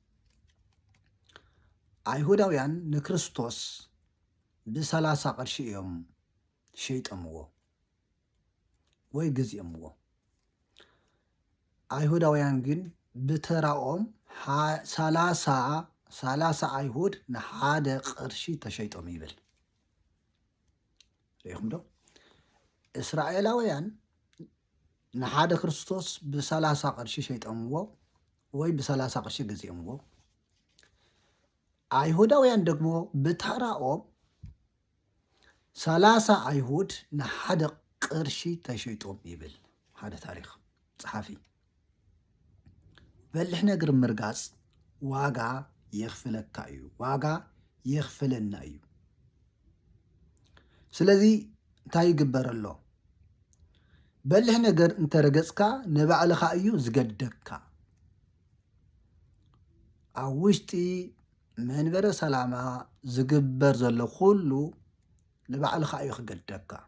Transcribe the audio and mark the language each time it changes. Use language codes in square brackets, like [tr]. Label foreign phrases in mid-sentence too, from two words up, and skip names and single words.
[ti] አይሁዳውያን ንክርስቶስ ብ30 ቅርሺ እዮም ሸይጠምዎ ወይ ገዚኦምዎ አይሁዳውያን ግን ብተራኦም 30 አይሁድ ንሓደ ቅርሺ ተሸይጦም ይብል ሪኢኹም ዶ እስራኤላውያን ንሓደ ክርስቶስ ብ30 ቅርሺ ሸይጠምዎ ወይ ብ30 ቅርሺ ገዚኦምዎ አይሁዳውያን ደግሞ ብተራኦም 30 አይሁድ ንሓደ ቅርሺ ተሸይጦም ይብል ሓደ ታሪክ ጸሓፊ በልሕ ነገር ምርጋጽ ዋጋ የኽፍለካ እዩ ዋጋ የኽፍለና እዩ ስለዚ እንታይ ይግበር ኣሎ በልሕ ነገር እንተረገጽካ ንባዕልኻ እዩ ዝገደግካ ኣብ ውሽጢ መንበረ ሰላማ ዝግበር ዘሎ ኩሉ ንባዕልኻ እዩ ክገደግካ